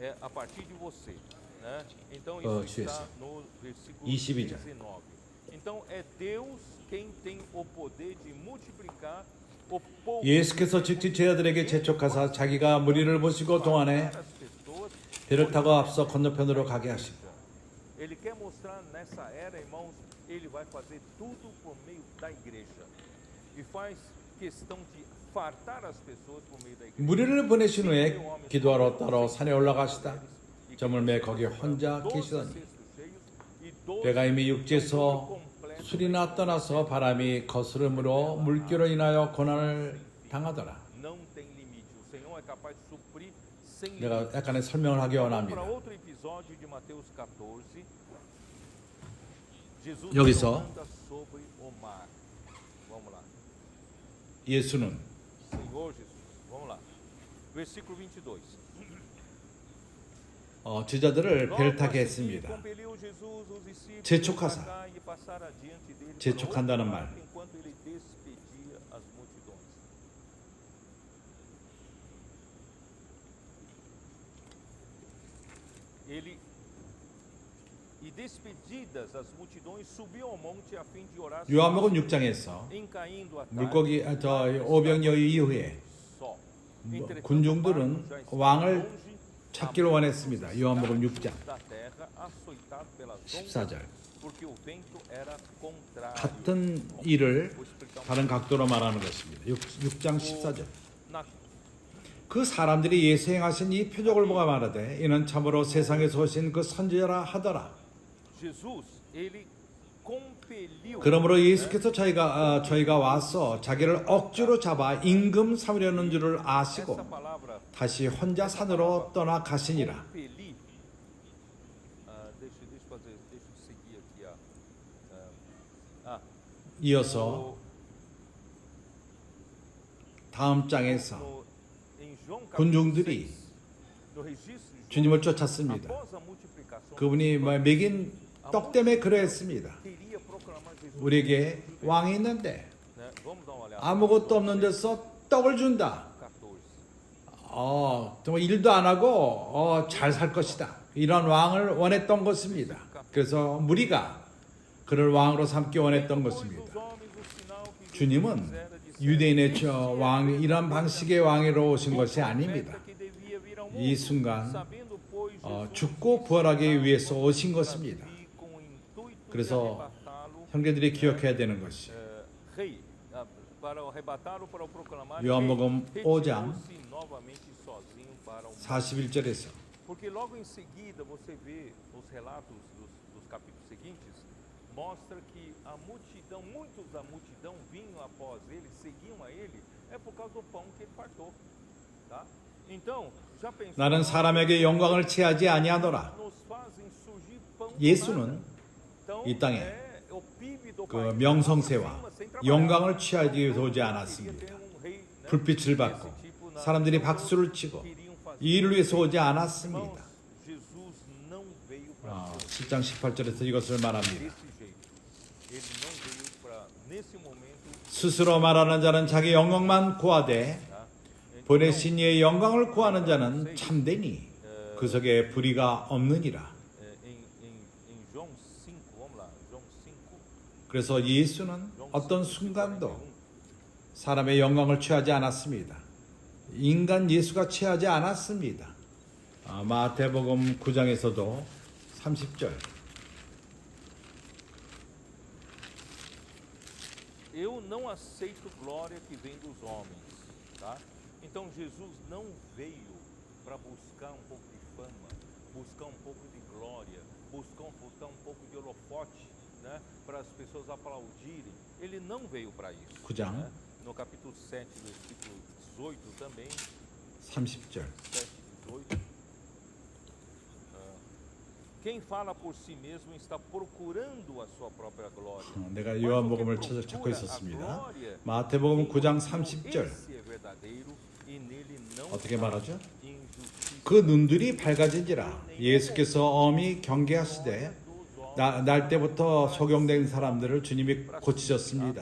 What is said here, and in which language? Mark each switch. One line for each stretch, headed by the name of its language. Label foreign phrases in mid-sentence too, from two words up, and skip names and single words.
Korean: 주에서 22절. 예수께서 직접 제자들에게 재촉하사 자기가 무리를 보시고 동안에 배를 타고 앞서 건너편으로 가게 하시고
Portuguese: Ele quer mostrar nessa era, irmãos, ele vai fazer tudo por meio da igreja. E faz questão de fartar as pessoas por meio da igreja.
Korean: 무리를 보내신 후에 기도하러 따로 산에 올라가시다. 저물매 거기 혼자 계시더니 배가 이미 육지에서 술이나 떠나서 바람이 거스름으로 물결로 인하여 고난을 당하더라.
Portuguese: Não tem limite. O Senhor é capaz de suprir sem
Korean: 내가 약간의 설명을 하기
Portuguese: Para
Korean: 원합니다.
Portuguese: outro episódio de Mateus 14, Jesus
Korean: 여기서
Portuguese: anda sobre o mar. Vamos lá.
Korean: 예수는
Portuguese: Senhor Jesus. Vamos lá. Versículo 22.
Korean: 제자들을 배를 타게 했습니다.
Portuguese: Compeliu Jesus os discípulos
Korean: 재촉하사.
Portuguese: a embarcar e passar adiante dele
Korean: 재촉한다는
Portuguese: para
Korean: 말.
Portuguese: outro lado, enquanto ele despedia as multidões. Ele e despedidas as multidões subiu ao monte a fim de orar.
Korean: 요한복음 6장에서
Portuguese: Em caindo a tarde,
Korean: 물고기 오병이어 이후에
Portuguese: só.
Korean: 군중들은 왕을 찾기를 원했습니다. 요한복음 6장
Portuguese: Da terra, açoitado pelas ondas,
Korean: 14절.
Portuguese: porque o vento era contrário.
Korean: 같은 일을 다른 각도로 말하는 것입니다. 6장 14절.
Portuguese: Na
Korean: 그 사람들이 예수 행하신 이 표적을 보고 말하되 이는 참으로 세상에서 오신 그 선지자라 하더라.
Portuguese: Jesus, ele compeliu.
Korean: 그러므로 예수께서 저희가 와서 자기를 억지로 잡아 임금 삼으려는 줄을 아시고
Portuguese: Essa palavra
Korean: 다시 혼자 산으로 떠나 가시니라.
Portuguese: compelir. Deixa eu seguir aqui.
Korean: 이어서 다음 장에서
Portuguese: Em João capítulo
Korean: 군중들이
Portuguese: 6, no registro de
Korean: 주님을 쫓았습니다.
Portuguese: após a multiplicação,
Korean: 그분이 먹인 떡 때문에 그러했습니다.
Portuguese: queria proclamar Jesus.
Korean: 우리에게 왕이 있는데
Portuguese: Né? Vamos dar uma olhada.
Korean: 아무것도 없는 데서 떡을 준다. 14. 정말 일도 안 하고 잘 살 것이다. 이런 왕을 원했던 것입니다. 그래서 무리가 그를 왕으로 삼기 원했던 것입니다. 주님은 유대인의 이런 방식의 왕으로 오신 것이 아닙니다. 이 순간 죽고 부활하기 위해서 오신 것입니다. 그래서 형제들이 기억해야 되는 것이
Portuguese: para o arrebatar ou para o proclamar,
Korean: 요한복음 5장
Portuguese: retirou-se novamente sozinho para o monte.
Korean: 41절에서
Portuguese: Porque logo em seguida você vê os relatos dos capítulos seguintes, mostra que a multidão, muitos da multidão vinham após ele, seguiam a ele, é por causa do pão que ele fartou, tá? Então, já pensou?
Korean: 나는 사람에게 영광을 취하지 아니하노라.
Portuguese: Nos fazem surgir pão do
Korean: 예수는
Portuguese: nada. Então,
Korean: 이 땅에
Portuguese: é o PIB do
Korean: 그
Portuguese: país,
Korean: 명성세와
Portuguese: sem trabalhar.
Korean: 영광을 취하기 위해서 오지
Portuguese: Queria
Korean: 않았습니다.
Portuguese: ter um rei, né,
Korean: 불빛을 받고
Portuguese: desse tipo na-
Korean: 사람들이 박수를 치고
Portuguese: queriam fazer.
Korean: 이 일을 위해서 오지
Portuguese: Irmãos,
Korean: 않았습니다.
Portuguese: Jesus não veio para
Korean: 7장 18절에서 이것을 말합니다.
Portuguese: desse jeito. Ele não veio para nesse momento,
Korean: 스스로 말하는 자는 자기 영광만 구하되
Portuguese: tá?
Korean: 보내신 이의 영광을 구하는 자는 참되니 그 속에 불의가 없느니라.
Portuguese: Em João 5, vamos lá, João 5,
Korean: 그래서 예수는 어떤 순간도 사람의 영광을 취하지 않았습니다. 인간 예수가 취하지 않았습니다. 마태복음 9장에서도 30절
Portuguese: eu não aceito glória que vem dos homens, tá? Então Jesus não veio para buscar um pouco de fama, buscar um pouco de glória, buscar um pouco de holofote, né? Para as pessoas aplaudirem. Ele não veio para isso.
Korean: 9장
Portuguese: né? No capítulo 7, versículo 18 também,
Korean: 30절
Portuguese: 7, 18. Quem fala por si mesmo está procurando a sua própria glória.
Korean: 내가 요한복음을 찾고 있었습니다. 마태복음 9장 30절 어떻게 말하죠? 그 눈들이 밝아진지라 예수께서 엄히 경계하시되 날 때부터 소경된 사람들을 주님이 고치셨습니다.